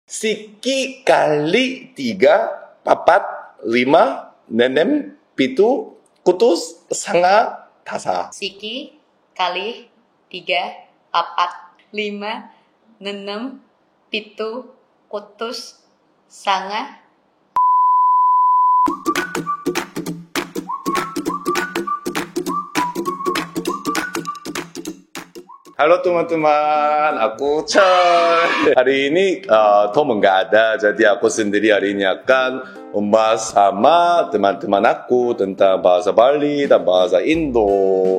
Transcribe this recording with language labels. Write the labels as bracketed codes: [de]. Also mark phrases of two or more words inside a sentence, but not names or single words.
[ban] Siki kali 3, 4, 5, 6, 7, kutus, sanga, tasa. Siki kali 3, 4, 5, 6, 7, kutus, sanga. [id] Halo teman-teman, aku Choi. Hari ini Tom nggak ada, jadi aku sendiri hari ini akan membahas sama teman-teman aku tentang bahasa Bali dan bahasa Indo.